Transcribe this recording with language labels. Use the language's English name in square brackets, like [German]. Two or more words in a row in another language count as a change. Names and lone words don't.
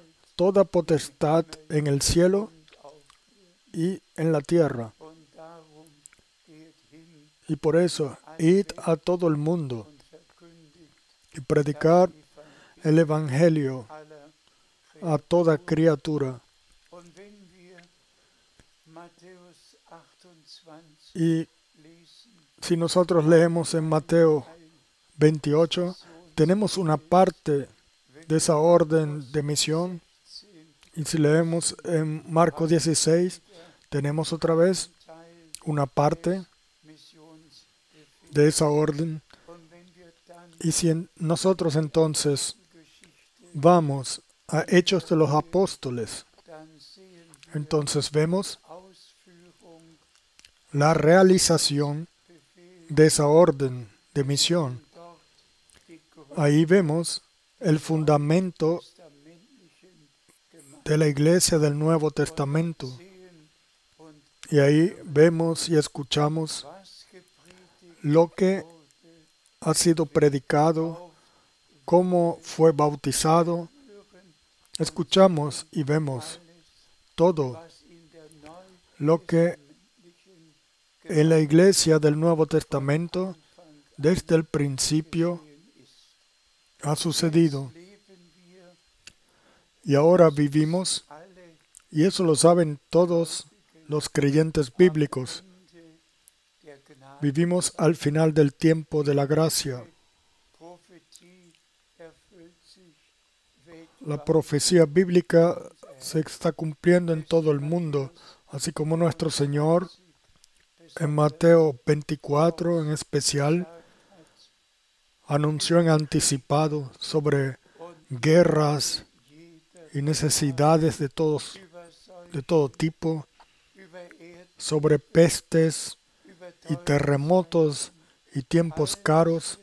[Spanish] toda potestad en el cielo [German] und auf [Spanish] y en la tierra. [German] und darum geht hin [Spanish] Y por eso, id a todo el mundo [German] und verkündigt [Spanish] y predicar [German] das [Spanish] el Evangelio [German] aller [Spanish] a toda criatura. [German] Und wenn wir Matthäus 28 [Spanish] Y [German] lesen, [Spanish] si nosotros leemos en Mateo 28, tenemos una parte de esa orden de misión. 10 Y si leemos en Marcos 16, tenemos otra vez [German] Teil [Spanish] una parte [German] Missionsbefehl. [Spanish] de esa orden. [German] Und wenn wir dann [Spanish] Y si nosotros entonces [German] Geschichte, [Spanish] vamos a Hechos de los Apóstoles, [German] dann sehen wir [Spanish] entonces vemos [German] Ausführung [Spanish] la realización [German] Befehl [Spanish] de esa orden de misión. [German] dort die [Spanish] Ahí vemos el fundamento [German] grundtestamentlichen Gemeinde [Spanish] de la iglesia del Nuevo Testamento. [German] sehen und [Spanish] Y ahí vemos y escuchamos [German] was gepredigt [Spanish] lo que [German] wurde [Spanish] ha sido predicado, [German] auf [Spanish] cómo fue bautizado. [German] hören [Spanish] Escuchamos y vemos [German] alles, [Spanish] todo [German] was in der [Spanish] lo que [German] neutestamentlichen [Spanish] en la iglesia del Nuevo Testamento [German] Anfang [Spanish] desde el principio [German] geschehen ist. [Spanish] ha sucedido. [German] Leben wir [Spanish] Y ahora vivimos, [German] alle [Spanish] y eso lo saben todos los creyentes bíblicos, [German] Ende der Gnade. [Spanish] vivimos al final del tiempo de la gracia. [German] Prophetie erfüllt sich [Spanish] La [German] weltweit. [Spanish] profecía bíblica se está cumpliendo en todo el mundo, así como nuestro Señor en Mateo 24 en especial anunció en anticipado sobre guerras y necesidades de todo tipo, sobre pestes y terremotos y tiempos caros.